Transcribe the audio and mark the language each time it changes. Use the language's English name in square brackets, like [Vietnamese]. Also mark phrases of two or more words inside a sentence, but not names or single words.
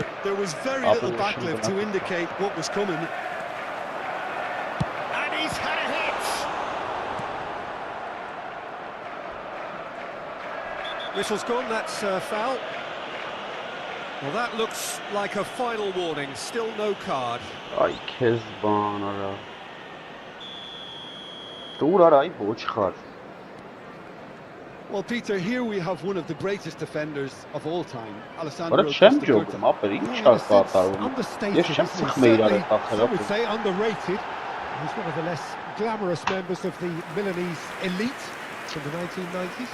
[English] There was very little backlift to indicate what was coming. And he's had a hit! Whistle's gone, that's a foul. Well, that looks like a final warning, still no card. [Turkish] Ay, Kezban ara. [English] Well, Peter, here we have one of the greatest defenders of all time, Alessandro. But it's shame job, understated, I would say underrated. He's one of the less glamorous members of the Milanese elite from the 1990s.